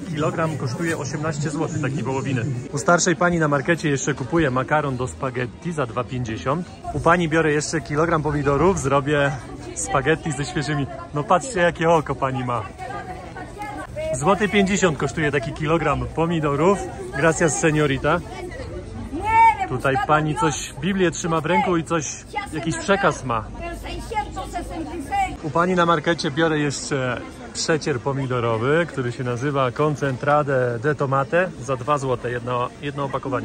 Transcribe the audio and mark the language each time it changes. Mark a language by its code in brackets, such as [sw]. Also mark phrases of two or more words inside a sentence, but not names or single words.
[pl] Kilogram kosztuje 18 zł, takiej wołowiny. U starszej pani na markecie jeszcze kupuję makaron do spaghetti za 2,50. U pani biorę jeszcze kilogram pomidorów. Zrobię spaghetti ze świeżymi. No patrzcie, jakie oko pani ma. Złoty 50 kosztuje taki kilogram pomidorów. [es] Gracias, señorita. [pl] Tutaj pani coś, Biblię trzyma w ręku i coś, jakiś przekaz ma. U pani na markecie biorę jeszcze przecier pomidorowy, który się nazywa Concentrade de Tomate za 2 zł, jedno opakowanie.